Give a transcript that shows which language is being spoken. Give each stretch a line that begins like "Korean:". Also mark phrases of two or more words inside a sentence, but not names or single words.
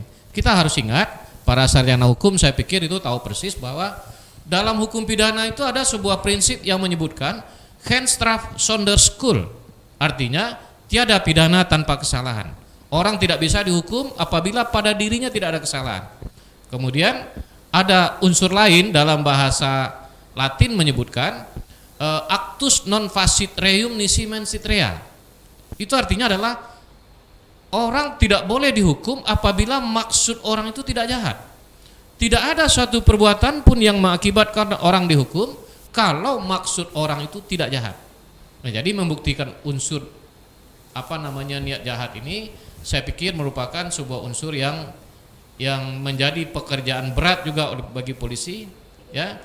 Indonesian: Kita harus ingat, para sarjana hukum saya pikir itu tahu persis bahwa dalam hukum pidana itu ada sebuah prinsip yang menyebutkan
Dutch: Handstraf Sonderschuld,
Indonesian: artinya tiada pidana tanpa kesalahan. Orang tidak bisa dihukum apabila pada dirinya tidak ada kesalahan. Kemudian ada unsur lain dalam bahasa Latin menyebutkan
Latin: actus non facit reum nisi mensit rea.
Indonesian: Itu artinya adalah orang tidak boleh dihukum apabila maksud orang itu tidak jahat. Tidak ada suatu perbuatan pun yang mengakibatkan orang dihukum kalau maksud orang itu tidak jahat. Nah, jadi membuktikan unsur niat jahat ini, saya pikir merupakan sebuah unsur yang menjadi pekerjaan berat juga bagi polisi, ya.